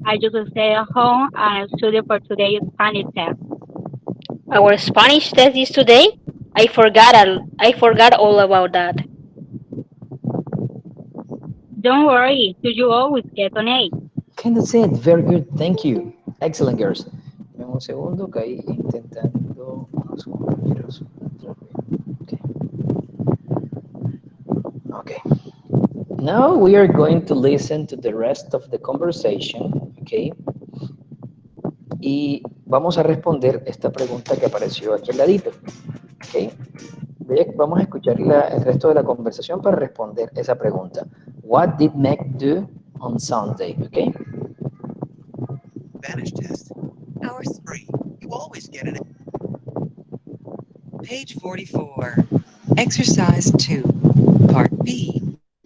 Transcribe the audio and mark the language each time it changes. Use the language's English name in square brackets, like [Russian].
[English] I just stayed at home and studied for today's Spanish test. Our Spanish test is today. I forgot all about that. Don't worry, you always get an A. Okay, that's it. Very good. Thank you. Excellent, girls. [Spanish] Dame un segundo que ahí intentando unos compañeros. [English] Okay. Okay. Now we are going to listen to the rest of the conversation. Okay. [Spanish] Y vamos a responder esta pregunta que apareció aquí al ladito. Okay. Vamos a escuchar el resto de la conversación para responder esa pregunta. [English] What did Meg do on Sunday? Okay. Spanish test. Our Free. You always get an A. Page 44. Exercise 2, Part B.